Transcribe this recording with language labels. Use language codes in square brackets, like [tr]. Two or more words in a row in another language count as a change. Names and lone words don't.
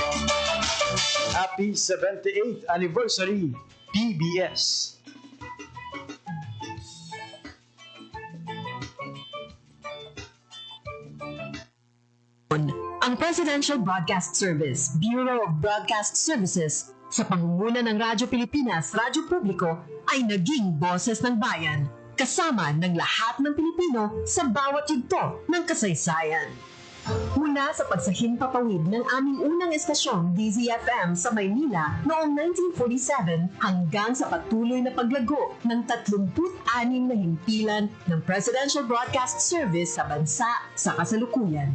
[en] Happy 78th anniversary, PBS! [tl] Ang Presidential Broadcast Service, Bureau of Broadcast Services, sa pangunguna ng Radyo Pilipinas, Radyo Publiko, ay naging boses ng bayan, kasama ng lahat ng Pilipino sa bawat yugto ng kasaysayan. Mula sa pagsahimpapawid ng aming unang estasyon, DZFM sa Maynila noong 1947 hanggang sa patuloy na paglago ng 36 na himpilan ng Presidential Broadcast Service sa bansa sa kasalukuyan.